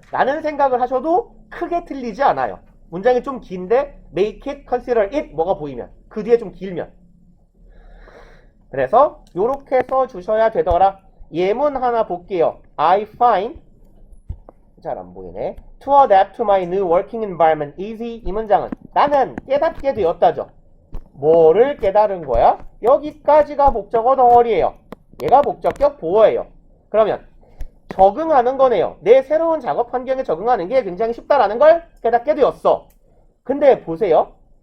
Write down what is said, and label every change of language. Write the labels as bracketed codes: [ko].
[ko] 라는 생각을 하셔도 크게 틀리지 않아요. 문장이 좀 긴데 [en] make it, consider it [ko] 뭐가 보이면 그 뒤에 좀 길면 그래서 요렇게 써주셔야 되더라. 예문 하나 볼게요. [en] I find [ko] 잘 안 보이네. [en] To adapt to my new working environment easy. [ko] 이 문장은 나는 깨닫게 되었다죠. 뭐를 깨달은 거야? 여기까지가 목적어 덩어리예요. 얘가 목적격 보어예요. 그러면 적응하는 거네요. 내 새로운 작업 환경에 적응하는 게 굉장히 쉽다라는 걸 깨닫게 되었어. 근데 보세요.